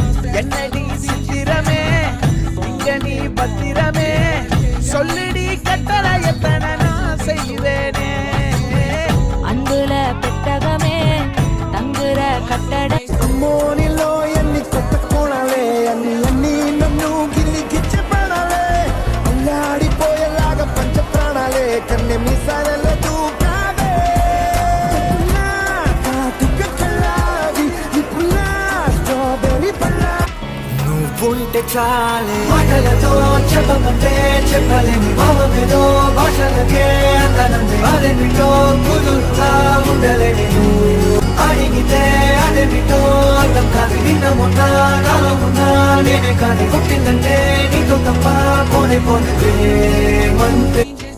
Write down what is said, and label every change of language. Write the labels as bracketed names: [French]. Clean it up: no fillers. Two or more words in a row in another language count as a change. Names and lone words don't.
[Tamil] என்னடி சித்திரமே இங்க நீ பத்திரமே சொல்லிடி கட்டளை எத்தனை நான் செய்வேனே அன்புல பெட்டகமே தங்குற கட்டட [Telugu] మోనిలో ఎన్ని కొత్త కోణాలే అన్ని అన్ని నన్ను గిల్లి గిచ్చిపడాలే అల్లాడిపోయేలాగా పంచ ప్రాణాలే కన్నె మీసాలలో దూకావే కాటుక కళ్ళావి నిపులా స్ట్రాబెర్రీ పళ్ళ నువ్వుంటే చాలే మాటలతో చెప్పమంటే చెప్పలేని భావమేదో భాషలకే అందనంతే అదేమిటో కుదురుగా ఉండలేని అడిగితే అదేమిటో అర్థం కాదు నిన్న మొన్న నాలో ఉన్నా నేనే కానీ పుట్టిందంటే నీతో తప్ప పోనే పోతే